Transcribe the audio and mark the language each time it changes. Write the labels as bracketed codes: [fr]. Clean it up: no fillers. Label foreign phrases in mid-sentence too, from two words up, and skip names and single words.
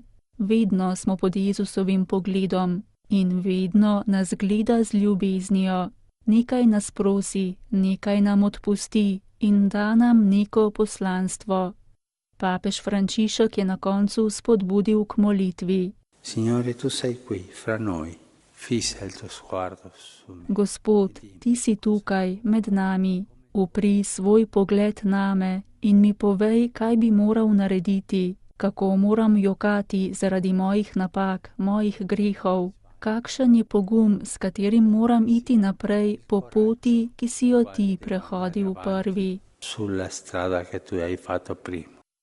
[sl] Vedno smo pod Jezusovim pogledom in vedno nas gleda z ljubeznijo. Nekaj nas prosi, nekaj nam odpusti in da nam neko poslanstvo. Papež Frančišek je na koncu spodbudil k molitvi. [it] Signore, tu sei qui, fra noi. [sl] Gospod, ti si tukaj med nami, upri svoj pogled name in mi povej, kaj bi moral narediti, kako moram jokati zaradi mojih napak, mojih grehov, kakšen je pogum, s katerim moram iti naprej po poti, ki si jo ti prehodil prvi. [it] Sulla strada che tu hai fatto prima.